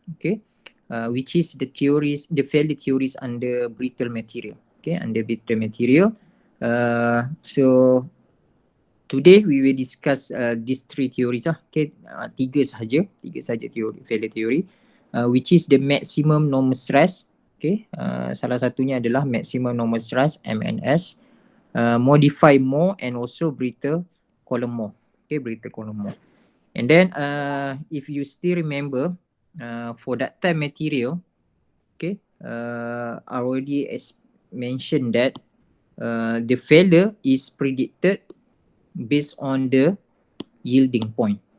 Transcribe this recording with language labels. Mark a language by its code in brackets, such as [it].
[en] Okay, which is the failure theories under brittle material. Okay, under brittle material. So today we will discuss these three theories. Okay, [ms] tiga sahaja [en] theory, failure theory, which is the maximum normal stress. [ms] Okay, salah satunya adalah maximum normal stress (MNS). [en] Modify Moore and also brittle column Moore. Okay, brittle column Moore. And then if you still remember, for ductile material, okay, I already mentioned that the failure is predicted based on the yielding point.